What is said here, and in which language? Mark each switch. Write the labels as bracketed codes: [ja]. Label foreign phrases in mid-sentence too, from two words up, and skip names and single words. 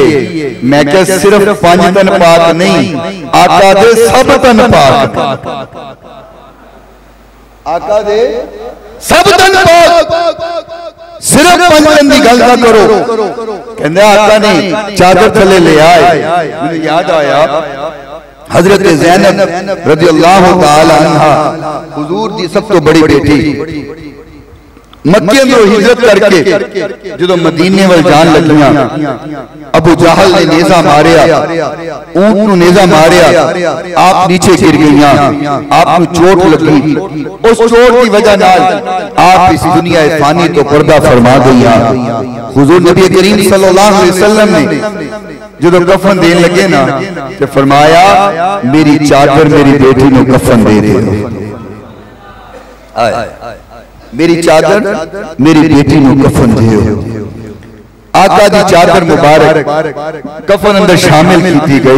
[pa] میں کیا صرف 5 تن پاک نہیں، آقا دے سب تن پاک، آقا دے سب تن پاک، صرف 5 تن کی گل نا کرو. کہندا آقا نے چادر تھلے لے آئے. مجھے یاد آیا حضرت زینب [ar] رضي الله تعالى عنها [pa] حضور دی سب توں بڑی بیٹی، مکے میں ہجرت کرکے جو مدینے وَل جان لگیاں، ابو جہل نے نیزہ ماریا، اونٹھ نوں نیزہ ماریا، آپ نیچے گر گئیاں، آپ کو چوٹ لگی. اس چوٹ کی وجہ نال آپ اس دنیا فانی توں پردہ فرما گئیاں. حضور نبی کریم [ar] صلى الله عليه وسلم [pa] نے جو کفن دین لگے نا، تو فرمایا میری چادر میری بیٹی نوں کفن دے دے، میری چادر میری بیٹی نوں کفن دیو. آقا دی چادر مبارک کفن اندر شامل کی گئی.